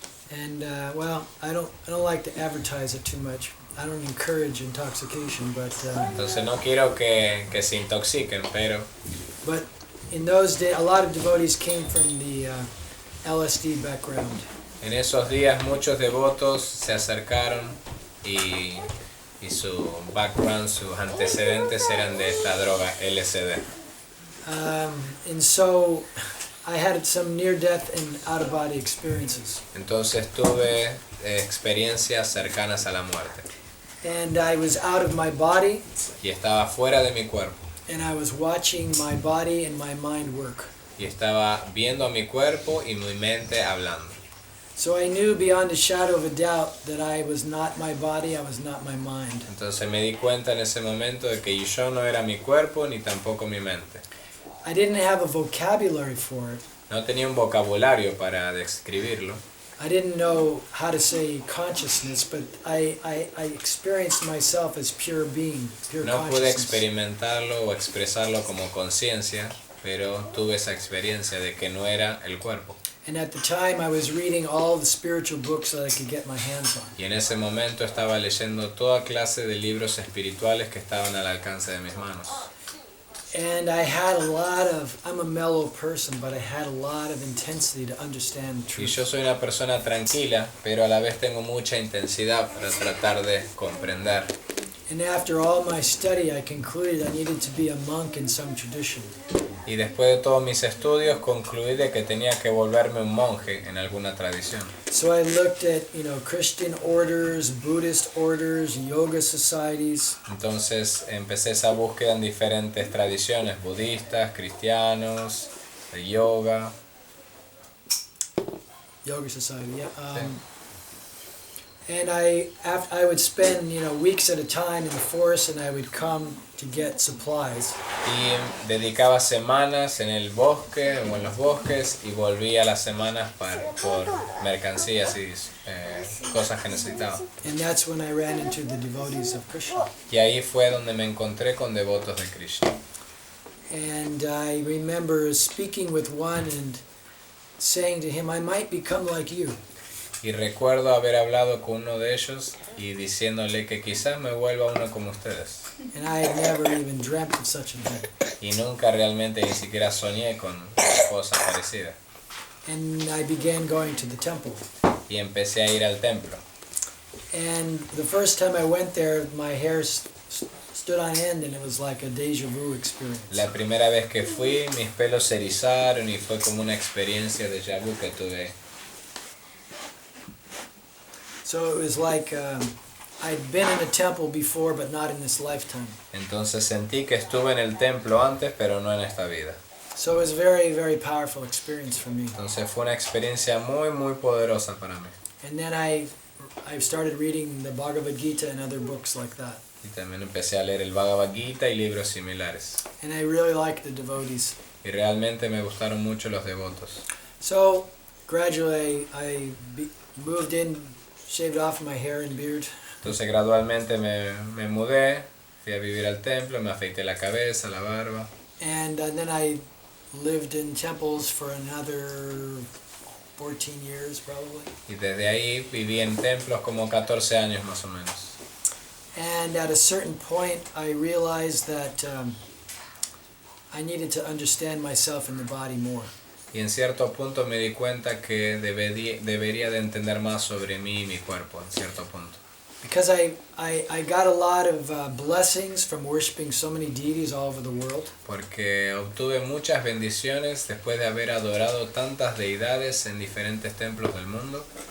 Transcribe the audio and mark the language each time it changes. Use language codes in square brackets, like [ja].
[en] And I don't like to advertise it too much. I don't encourage intoxication, but [es] Entonces no quiero que se intoxiquen, pero [en] but in those days, a lot of devotees came from the LSD background. [es] en esos días muchos devotos se acercaron y su background, sus antecedentes eran de esta droga LSD. [en] And so I had some near-death and out-of-body experiences. [es] Entonces tuve experiencias cercanas a la muerte. [en] And I was out of my body, [es] Y estaba fuera de mi cuerpo. [en] and I was watching my body and my mind work. [es] Y estaba viendo a mi cuerpo y mi mente hablando. [en] So I knew beyond a shadow of a doubt that I was not my body, I was not my mind. [es] Entonces me di cuenta en ese momento de que yo no era mi cuerpo ni tampoco mi mente. [en] I didn't have a vocabulary for it. [es] No tenía un vocabulario para describirlo. [en] I didn't know how to say consciousness, but I experienced myself as pure being, pure [es] No pude [en] consciousness. [es] experimentarlo o expresarlo como conciencia, pero tuve esa experiencia de que no era el cuerpo. [en] And at the time I was reading all the spiritual books that I could get my hands on. [es] Y en ese momento estaba leyendo toda clase de libros espirituales que estaban al alcance de mis manos. [en] And I'm a mellow person, but I had a lot of intensity to understand the [es] Y [en] truth. [es] yo soy una persona tranquila, pero a la vez tengo mucha intensidad para tratar de comprender. [en] And after all my study, I concluded I needed to be a monk in some tradition. [es] Y después de todos mis estudios concluí de que tenía que volverme un monje en alguna tradición. [en] So I looked at, Christian orders, Buddhist orders, yoga societies. [es] Entonces empecé esa búsqueda en diferentes tradiciones, budistas, cristianos, de yoga. [en] Yoga society, yeah. And I would spend, weeks at a time in the forest, and I would come to get supplies. [es] Y dedicaba semanas en el bosque o en los bosques y volvía las semanas por mercancías y cosas que necesitaba. [en] And that's when I ran into the devotees of Krishna. [es] Y ahí fue donde me encontré con devotos de Krishna. [en] And I remember speaking with one and saying to him, I might become like you. [es] Y recuerdo haber hablado con uno de ellos y diciéndole que quizás me vuelva uno como ustedes. [en] And I had never even dreamt of such a thing. [es] Y nunca realmente ni siquiera soñé con una cosa parecida. [en] And I began going to the temple. [es] Y empecé a ir al templo. [en] And the first time I went there, my hair stood on end, and it was like a deja vu experience. [es] La primera vez que fui, mis pelos se erizaron y fue como una experiencia de déjà vu que tuve. [en] So it was like I'd been in a temple before, but not in this lifetime. [es] Entonces sentí que estuve en el templo antes, pero no en esta vida. [en] So it was a very, very powerful experience for me. [es] Entonces fue una experiencia muy, muy poderosa para mí. [en] And then I started reading the Bhagavad Gita and other books like that. [es] Y también empecé a leer el Bhagavad Gita y libros similares. [en] And I really liked the devotees. [es] Y realmente me gustaron mucho los devotos. [en] So gradually I moved in, shaved off my hair and beard. [es] Entonces gradualmente me mudé, fui a vivir al templo, me afeité la cabeza, la barba. [en] And then I lived in temples for another 14 years probably. [es] Y desde ahí viví en templos como 14 años más o menos. [en] And at a certain point I realized that I needed to understand myself and the body more. [es] Y en cierto punto me di cuenta que debería de entender más sobre mí y mi cuerpo, en cierto punto. [en] Because I got a lot of blessings from worshiping so many deities all over the world. [es] Porque obtuve muchas bendiciones después de haber adorado tantas deidades en diferentes templos del mundo.